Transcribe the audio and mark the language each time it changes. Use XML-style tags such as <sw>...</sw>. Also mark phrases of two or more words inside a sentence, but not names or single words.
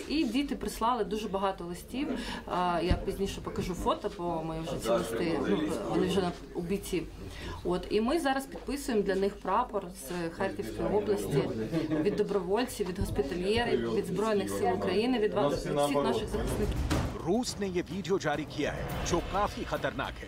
<uk>І діти прислали дуже багато листів. Я пізніше покажу фото, бо ми вже ці листи, вони вже у бійців. І ми зараз підписуємо для них прапор з Харківської області, від добровольців, від госпітальєрів, від Збройних сил України, від всіх наших захисників.</uk> <hi>रूस ने ये वीडियो जारी किया है जो काफी खतरनाक है।</hi>